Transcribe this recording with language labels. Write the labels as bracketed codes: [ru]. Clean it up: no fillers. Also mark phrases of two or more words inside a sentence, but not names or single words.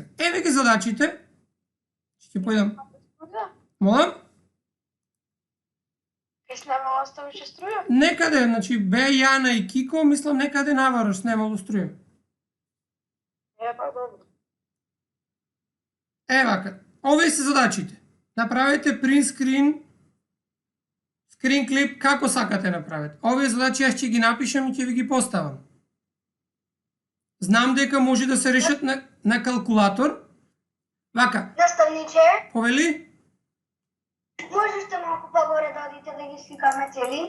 [mk] Еве ги задачите. Ќе појдам. Молам? Ке снимала ставаше струја? Некаде, значи Бе, Јана и Кико, мислам некаде наваро снемало струја. Па добро. Вака. Овие се задачите. [en] Направете print screen, screen clip, [mk] како сакате направете. Овие задачи јас ќе ги напишам и ќе ви ги поставам. Знам дека може да се решат на калкулатор. Вака, Наставниче, повели? можеш да малку погоре да одите да ги сликаме цели?